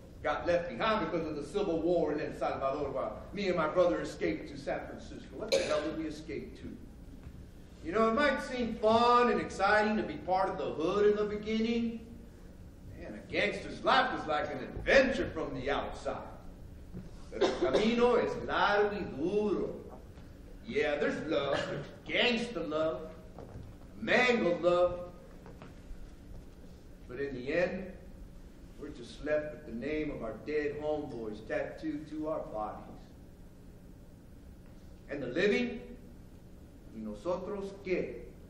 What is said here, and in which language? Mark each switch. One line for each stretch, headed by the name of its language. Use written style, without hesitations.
English: Got left behind because of the Civil War in El Salvador while me and my brother escaped to San Francisco. What the hell did we escape to? You know, it might seem fun and exciting to be part of the hood in the beginning. Man, a gangster's life is like an adventure from the outside.
Spanish: Pero el camino es largo y duro.
English: Yeah, there's love, there's gangster love, mango love. But in the end, we're just left with the name of our dead homeboys tattooed to our bodies. And the living, y nosotros qué?